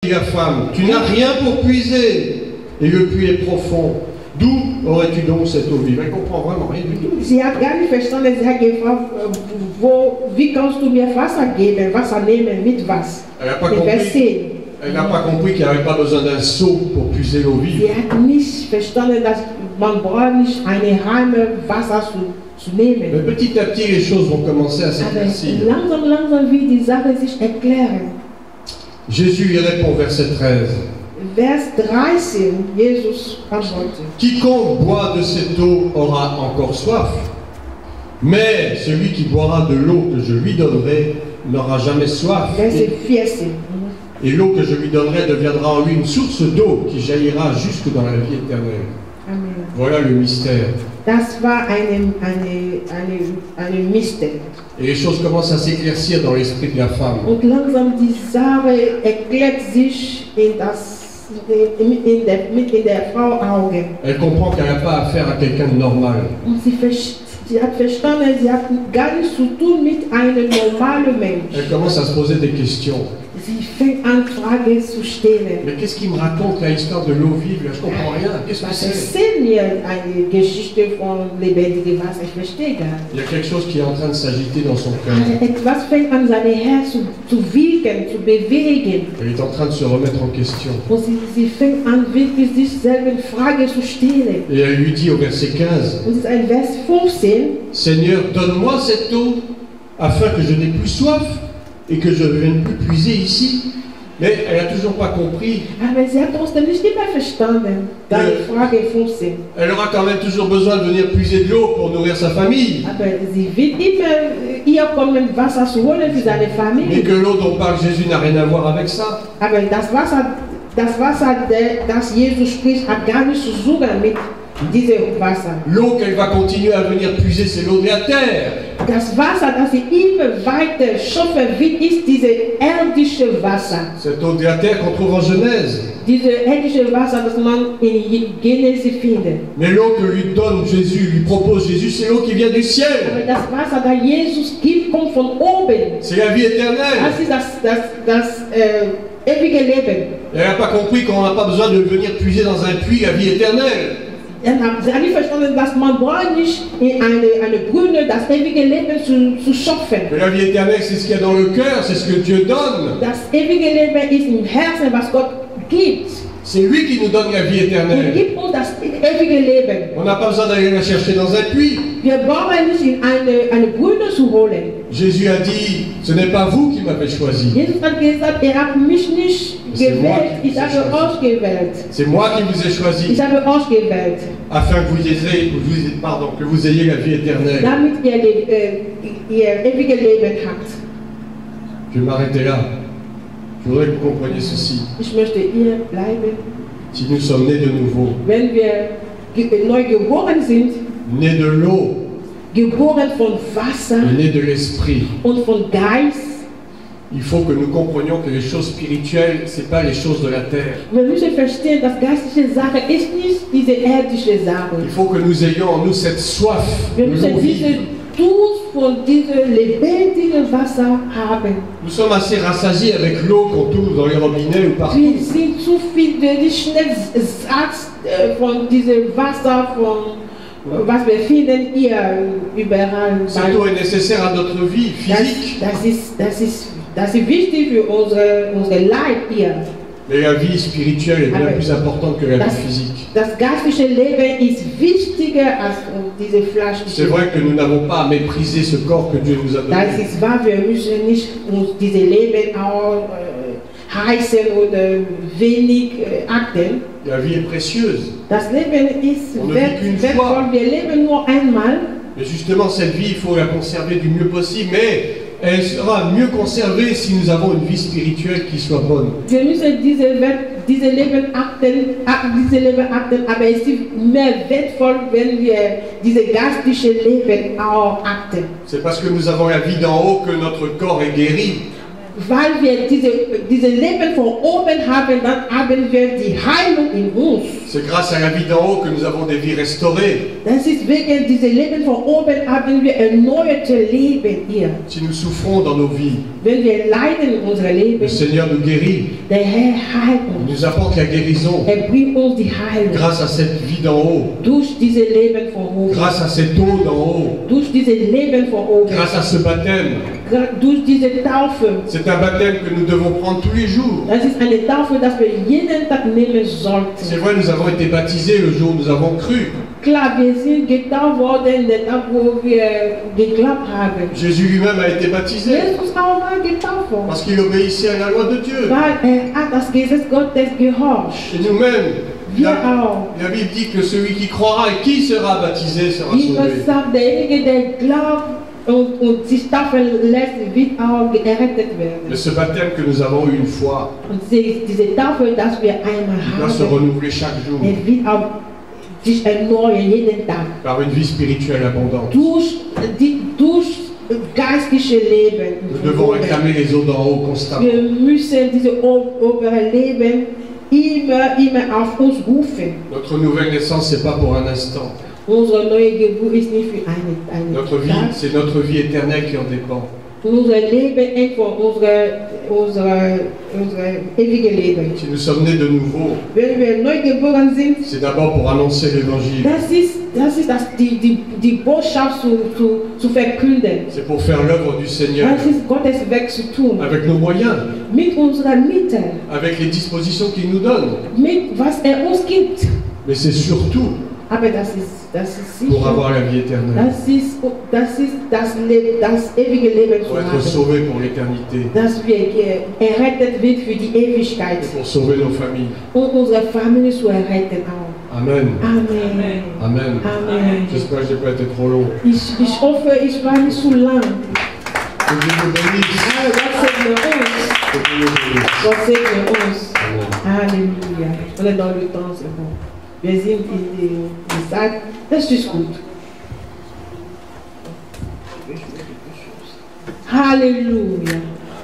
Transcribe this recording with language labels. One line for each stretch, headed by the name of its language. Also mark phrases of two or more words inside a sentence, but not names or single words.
French: la femme, tu n'as rien pour puiser, et le puits est profond. D'où aurais-tu donc cette eau vive? Elle ne comprend vraiment rien du tout.
German: Sie hat gar nicht verstanden, sie hat gefragt, wie kannst du mir Wasser geben, Wasser nehmen mit was?
French: Elle n'a pas compris qu'il n'y avait pas besoin d'un seau pour puiser l'eau vive.
German: Sie hat nicht verstanden, dass man braucht nicht eine Reime Wasser zu nehmen.
French: Mais petit à petit, les choses vont commencer à s'éclaircir.
German: Langsam wie die Sache sich erklären.
French: Jésus lui répond, verset 13.
German: Vers 13, Jesus antwortet.
French: Quiconque boit de cette eau aura encore soif, mais celui qui boira de l'eau que je lui donnerai n'aura jamais soif. Verset 14. Et l'eau que je lui donnerai deviendra en lui une source d'eau qui jaillira jusque dans la vie éternelle. Amen. Voilà le mystère.
German: Das war eine Mystère.
French: Et les choses commencent à s'éclaircir dans l'esprit de la femme.
German: Und langsam die Sache erklärt sich in der Frau Augen.
French: Elle comprend qu'elle n'a pas affaire à quelqu'un de normal.
German: Und sie hat verstanden, sie hat gar nichts zu tun mit einem normalen Mensch.
French: Elle commence à se poser des questions.
German: Sie fängt an, Fragen zu stellen.
French: Mais qu'est-ce qui me raconte l'histoire de l'eau vive? Là, je comprends rien. Qu'est-ce que
German: Was
French: c'est?
German: erzählt mir eine Geschichte von lebendigem Wasser? Ich verstehe gar nicht.
French: Il y a quelque chose qui est en train de s'agiter dans son cœur.
German: Etwas fängt an, sein Herz zu wiegen, zu bewegen.
French: Elle est en train de se remettre en question.
German: Und sie fängt an, wirklich sich selber Fragen zu stellen.
French: Et elle lui dit au verset 15,
German: Und es ist ein Vers 15.
French: Seigneur, donne-moi cette eau afin que je n'ai plus soif et que je ne vienne plus puiser ici. Mais elle n'a toujours pas compris.
German: Aber sie hat trotzdem nicht immer verstanden. Deine Frage 15.
French: Elle aura quand même toujours besoin de venir puiser de l'eau pour nourrir sa famille.
German: Aber sie wird immer hier kommen, Wasser zu holen für seine
French: Mais
German: Familie.
French: que l'eau dont parle Jésus n'a rien à voir avec ça.
German: Aber das Wasser, das Jesus spricht, hat gar nichts zu suchen mit diesem Wasser.
French: L'eau qu'elle va continuer à venir puiser, c'est l'eau de la terre.
German: Das Wasser, das sie immer weiter schöpfen wird, ist dieses irdische Wasser.
French: Cette eau de la terre qu'on trouve en Genèse.
German: Dieses irdische Wasser, das man in Genesis findet.
French: Mais l'eau que lui donne Jésus, lui propose Jésus, c'est l'eau qui vient du
German: Aber
French: ciel.
German: das Wasser, das Jesus gibt, kommt von oben.
French: C'est la vie éternelle.
German: Das ist das ewige Leben.
French: Elle n'a pas compris qu'on n'a pas besoin de venir puiser dans un puits la vie éternelle.
German: Sie hat nicht verstanden, dass man braucht nicht in eine Brüne das ewige Leben zu schöpfen.
French: Mais la vie éternelle, c'est ce qu'il y a dans le cœur, c'est ce que Dieu donne.
German: Das ewige Leben ist im Herzen, was Gott gibt.
French: C'est lui qui nous donne la vie
German: Er
French: éternelle.
German: gibt uns das ewige Leben.
French: On n'a pas besoin d'aller la chercher dans un puits.
German: Wir brauchen nicht in eine Brüne zu holen.
French: Jésus a dit, ce n'est pas vous qui m'avez choisi.
German: Jesus hat gesagt, ihr habt mich nicht gewählt, ich habe euch gewählt.
French: C'est moi qui vous ai choisi,
German: Ich habe euch gewählt,
French: afin que vous ayez la vie éternelle.
German: damit ihr ewige Leben habt.
French: Je vais m'arrêter là. Je voudrais que vous compreniez ceci.
German: Ich möchte hier bleiben.
French: Si nous sommes nés de nouveau,
German: Wenn wir neu geboren sind,
French: nés de l'eau
German: geboren von Wasser
French: et nés de l'esprit,
German: und von Geist,
French: il faut que nous comprenions que les choses spirituelles, ce n'est pas les choses de la terre.
German: wir müssen verstehen, dass geistliche Sache ist nicht diese irdische Sache.
French: Il faut que nous ayons en nous cette soif de
German: Wir müssen
French: l'eau
German: diese
French: vive.
German: Durst von diesem lebendigen Wasser haben.
French: Nous sommes assez rassasiés avec l'eau qu'on trouve dans les robinets ou partout.
German: Wir sind zu viel, schnell satt von diesem Wasser, von was wir finden hier überall.
French: Cette eau est nécessaire à notre vie physique,
German: Das ist wichtig für unsere Leib hier.
French: mais la vie spirituelle est bien plus importante que la vie physique.
German: Das geistliche Leben ist wichtiger als diese Fleisch.
French: C'est vrai que nous n'avons pas à mépriser ce corps que Dieu nous a
German: Das
French: donné.
German: ist wahr, wir müssen nicht uns diese Leben auch heißen oder wenig achten.
French: La vie est précieuse.
German: Das Leben ist
French: On ne vit qu'une
German: wertvoll,
French: fois.
German: wir leben nur einmal.
French: Mais justement, cette vie, il faut la conserver du mieux possible, mais elle sera mieux conservée si nous avons une vie spirituelle qui soit bonne.
German: Wir müssen diese Leben achten, aber es ist mehr wertvoll, wenn wir diese geistliche Leben auch achten.
French: C'est parce que nous avons la vie d'en haut que notre corps est guéri.
German: weil wir diese Leben von oben haben, dann haben wir die Heilung in uns.
French: C'est grâce à la vie d'en haut que nous avons des vies restaurées.
German: Das ist wegen dieser Leben von oben haben wir erneuerte Leben hier.
French: Si nous souffrons dans nos vies,
German: Wenn wir leiden in unserem Leben,
French: le Seigneur nous guérit,
German: der Herr heilt
French: il
German: uns.
French: nous apporte la guérison.
German: Bringt uns die Heilung.
French: Grâce à cette vie d'en haut,
German: Durch diese Leben von oben.
French: grâce à cette eau d'en haut,
German: Durch diese Leben von oben.
French: grâce à ce baptême.
German: Durch diese Taufe.
French: C'est un baptême que nous devons prendre tous les jours.
German: Das ist eine Taufe, dass wir jeden Tag nehmen sollten.
French: C'est vrai, nous avons été baptisés le jour où nous avons cru.
German: Klar, wir sind getauft worden, der Tag, wo wir geglaubt haben.
French: Jésus lui-même a été baptisé
German: Jesus auch war getauft worden.
French: parce qu'il obéissait à la loi de Dieu.
German: Weil hat das Gesetz Gottes gehorcht.
French: Et nous-mêmes,
German: Wir auch.
French: la Bible dit que celui qui croira et qui sera baptisé sera
German: Wie man
French: sauvé.
German: sagt, derjenige, der glaubt und sich taufen lässt, wird auch gerettet werden.
French: Mais ce baptême que nous avons eu une fois,
German: Und diese Taufe, dass wir einmal
French: il doit se
German: haben,
French: renouveler chaque jour
German: wird auch sich erneuern jeden Tag.
French: par une vie spirituelle abondante.
German: Durch geistliche Leben.
French: Nous devons réclamer les eaux d'en haut constamment.
German: Wir müssen diese obere Leben immer auf uns rufen.
French: Notre nouvelle naissance, c'est pas pour un instant.
German: Unsere neue Geburt ist nicht für eine
French: Notre vie,
German: Tag.
French: c'est notre vie éternelle qui en dépend.
German: Unser Leben hängt von unser ewige Leben.
French: Si nous sommes nés de nouveau,
German: Wenn wir neu geboren sind,
French: c'est d'abord pour annoncer l'évangile.
German: das ist die Botschaft zu verkünden.
French: C'est pour faire l'œuvre du Seigneur
German: Das ist Gottes Werk zu tun.
French: avec nos moyens,
German: Mit unseren Mitteln,
French: avec les dispositions qu'il nous donne.
German: mit was uns gibt.
French: Mais c'est surtout
German: Aber das ist
French: pour
German: sicher.
French: avoir la vie éternelle,
German: Das ist das ewige Leben zu
French: pour être
German: haben.
French: sauvés pour l'éternité,
German: Dass wir errettet wird für die Ewigkeit.
French: et pour sauver nos familles.
German: Und unsere Familie zu erretten auch.
French: Amen.
German: Amen.
French: Amen.
German: Amen.
French: J'espère que je n'ai pas été trop long.
German: Ich hoffe, ich war nicht zu lang.
French: Que Dieu nous bénisse.
German: Aber Gott segne uns.
French: Que Dieu nous bénisse.
German: Gott segne uns.
French: Amen.
German: Halleluja.
French: On est dans le temps, c'est bon.
German: Wir sind in die Zeit. Das ist gut. Halleluja.